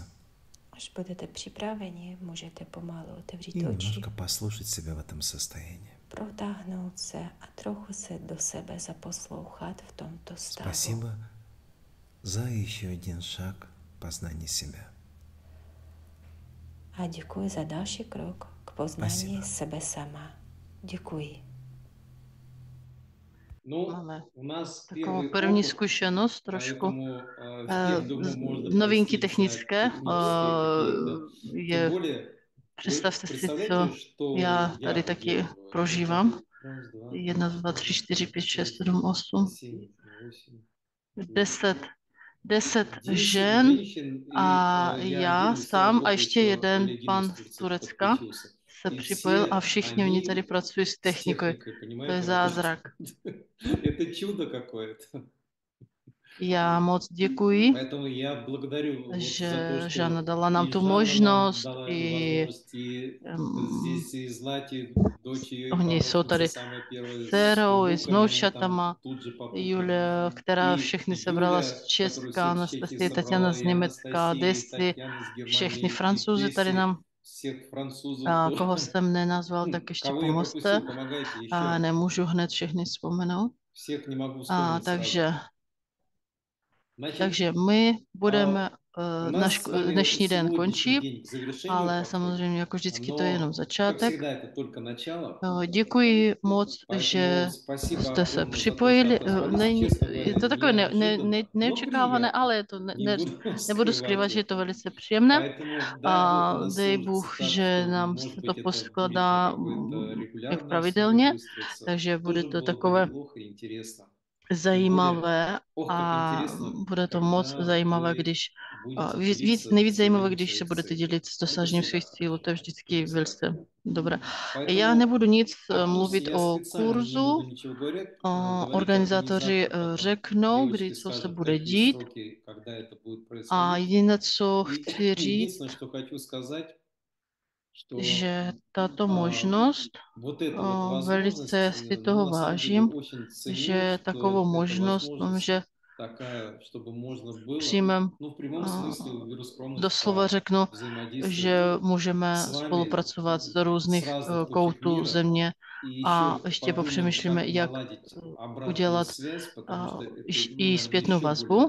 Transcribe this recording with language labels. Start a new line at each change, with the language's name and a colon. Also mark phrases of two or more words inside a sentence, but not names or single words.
Czech: Až budete připraveni, můžete pomalu
Russian: и
Czech: otevřít oči,
Russian: немножко послушать себя в этом состоянии.
Czech: protáhnout se a trochu se do sebe zaposlouchat v tomto stavu.
Russian: Спасибо за еще один шаг познания себя.
Czech: A děkuji za další krok k poznání
Russian: Spasibo.
Czech: sebe sama. Děkuji.
Russian: Ну,
Czech: Máme
Russian: у нас
Czech: takovou
Russian: первый
Czech: první
Russian: опыт,
Czech: zkušenost trošku.
Russian: поэтому всех, думаю, можно
Czech: Novinky
Russian: простить за
Czech: technické.
Russian: технические какие-то.
Czech: Je,
Russian: Тем более, вы
Czech: představte si, co
Russian: представляете, что
Czech: já
Russian: я
Czech: tady taky
Russian: проделываю.
Czech: prožívám.
Russian: Раз, два,
Czech: 1, 2, 3, 4, 5, 6, 7, 8,
Russian: 7, 8,
Czech: 10
Russian: 10
Czech: žen
Russian: женщин,
Czech: a
Russian: и я
Czech: já
Russian: отдельно с
Czech: sám a
Russian: работы
Czech: ještě
Russian: еще
Czech: jeden
Russian: коллеги
Czech: pan
Russian: из
Czech: z
Russian: Турции
Czech: Turecka
Russian: подключился.
Czech: se
Russian: И
Czech: připojil
Russian: все
Czech: a všichni oni tady
Russian: они
Czech: pracují s
Russian: с
Czech: technikou.
Russian: техникой,
Czech: To je
Russian: понимаете,
Czech: zázrak.
Russian: работают. Это чудо какое-то.
Czech: Já moc děkuji,
Russian: Поэтому я благодарю вот
Czech: že
Russian: за то,
Czech: Žána
Russian: что
Czech: dala nám
Russian: и
Czech: tu
Russian: Жанна нам
Czech: možnost,
Russian: дала эту
Czech: i
Russian: возможность, и em, здесь и Злати, дочь ее, и
Czech: oni jsou
Russian: помощница
Czech: tady
Russian: самая первая
Czech: s
Russian: с
Czech: dcerou i s
Russian: внуками, они
Czech: vnoučatama,
Russian: там тут же попутно.
Czech: Julia, která
Russian: И
Czech: všechny sebrala z
Russian: Юля, которую
Czech: Česka,
Russian: всех с Чехии
Czech: Anastasie, Tatiana
Russian: собрала,
Czech: z
Russian: и
Czech: Německa,
Russian: Анастасия, и
Czech: Desi,
Russian: Татьяна с
Czech: všechny
Russian: Германии, и
Czech: Francouzi tady
Russian: Десси,
Czech: nám,
Russian: всех французов
Czech: a
Russian: тоже.
Czech: koho jsem nenazval, tak ještě
Russian: Кого я
Czech: pomozte.
Russian: пропустил, помогайте еще.
Czech: A nemůžu hned všechny vzpomenout.
Russian: Всех не могу
Czech: A
Russian: вспомнить сразу. Значит,
Czech: takže my budeme,
Russian: у нас
Czech: náš
Russian: с вами
Czech: dnešní den
Russian: сегодняшний
Czech: končí,
Russian: день к завершению
Czech: ale
Russian: подходит.
Czech: samozřejmě jako vždycky to je jenom
Russian: Но, как
Czech: začátek.
Russian: всегда, это только начало.
Czech: Děkuji moc,
Russian: Поэтому
Czech: že
Russian: спасибо
Czech: jste se
Russian: огромное за то, что
Czech: připojili.
Russian: отозвались. Честно
Czech: Je to
Russian: говоря,
Czech: takové
Russian: неожиданно, но
Czech: neočekávané,
Russian: приятно.
Czech: ale je to
Russian: Не буду
Czech: nebudu
Russian: скрывать
Czech: skrývat, že je to
Russian: этого.
Czech: velice příjemné.
Russian: Поэтому дай Бог,
Czech: A
Russian: у нас
Czech: dej
Russian: сложится
Czech: Bůh,
Russian: так,
Czech: že
Russian: что,
Czech: nám
Russian: может
Czech: se
Russian: быть,
Czech: to
Russian: это будет
Czech: poskládá
Russian: на какой-то
Czech: jak
Russian: регулярной основе
Czech: pravidelně,
Russian: выстроиться.
Czech: takže bude
Russian: Тоже
Czech: to
Russian: было бы
Czech: takové
Russian: неплохо и интересно.
Czech: zajímavé
Russian: Ох, как
Czech: a
Russian: интересно,
Czech: bude to moc
Russian: когда
Czech: zajímavé,
Russian: вы
Czech: když
Russian: будете
Czech: nejvíc
Russian: делиться
Czech: zajímavé,
Russian: целями
Czech: když se
Russian: своих
Czech: budete
Russian: целей.
Czech: dělit s
Russian: Это
Czech: dosažením
Russian: всегда
Czech: svých cílů, to je
Russian: хорошо.
Czech: vždycky
Russian: Это всегда
Czech: velice dobré.
Russian: Поэтому
Czech: Já nebudu nic
Russian: о курсе
Czech: mluvit
Russian: я
Czech: o
Russian: специально не budu
Czech: kurzu,
Russian: ничего говорить
Czech: organizátoři
Russian: организатор потом.
Czech: řeknou, kdy
Russian: Девочки
Czech: co se
Russian: скажут,
Czech: bude
Russian: какие
Czech: dít.
Russian: сроки, когда это будет
Czech: A
Russian: происходить.
Czech: jediné, co
Russian: И
Czech: chci říct,
Russian: единственное, что хочу сказать,
Czech: že tato možnost, velice si toho vážím, že takovou možnost, že přijmem, doslova řeknu, že můžeme spolupracovat z různých koutů země a ještě popřemýšlíme, jak udělat i zpětnou vazbu.